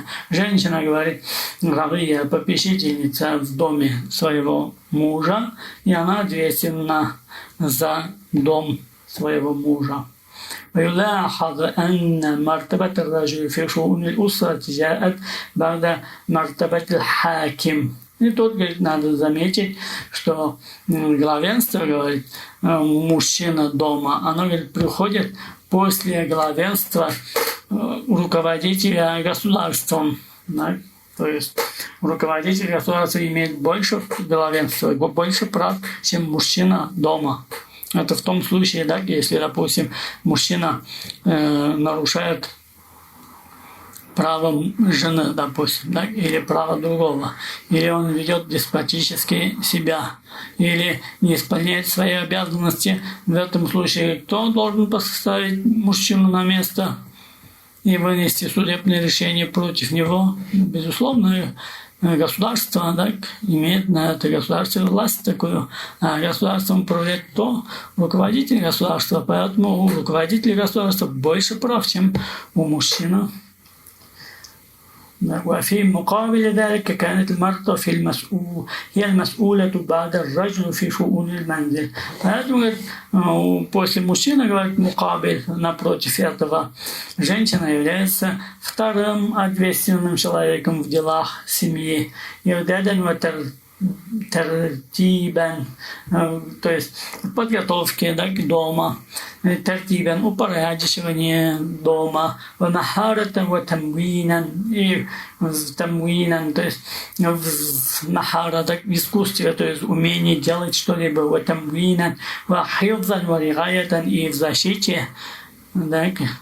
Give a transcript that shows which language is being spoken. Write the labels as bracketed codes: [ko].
[ru] Женщина, говорит, равия, попечительница в доме своего мужа, и она ответственна за дом своего мужа. [ar] ويلاحظ أن مرتبة الرجل في شؤون الأسرة جاءت بعد مرتبة الحاكم. [ru] И тут, говорит, надо заметить, что главенство, говорит, мужчина дома, оно, говорит, приходит после главенства руководителя государством. Да? То есть руководитель государства имеет больше главенства, больше прав, чем мужчина дома. Это в том случае, да, если, допустим, мужчина нарушает право жены, допустим, да, или право другого, или он ведет деспотически себя, или не исполняет свои обязанности. В этом случае кто должен поставить мужчину на место и вынести судебное решение против него? Безусловно, государство, так, имеет на это государство власть такую, а государством управляет кто? Руководитель государства, поэтому у руководителя государства больше прав, чем у мужчины. [ar] وفي مقابل ذلك كانت المرأة هي المسؤولة بعد الرجل في شؤون المنزل. [ru] Поэтому, говорит, после мужчины, говорит, мукабель, напротив этого, женщина является вторым ответственным человеком в делах семьи. И вот это тертибан, то есть подготовки, да, к дома, тертибан, упорядочивание дома, [ar] махарата ва тамвинан, [ru] и тамвинан, то есть в махара, так, в искусстве, то есть умение делать что-либо, ва тамвинан, [ar] ва хифзан ва ригаятан, [ru] и в защите, так,